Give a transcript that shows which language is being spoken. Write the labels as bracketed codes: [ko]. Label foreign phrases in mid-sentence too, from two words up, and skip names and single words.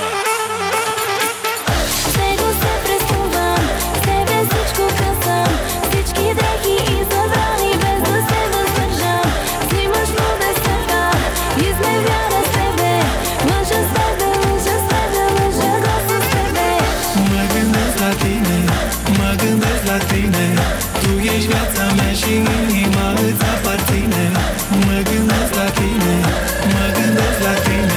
[bg] С него се преструвам, с тебе всичко късам. Всички дрехи и забрани, без да се въздържам. Взимаш му десета, изневяра с тебе. Лъжа с тебе, лъжа с тебе, лъжа го с тебе. [ro] Mă gândesc la tine, mă gândesc la tine. Tu ești viața mea și inima îți aparține. Mă gândesc la tine, mă gândesc la tine.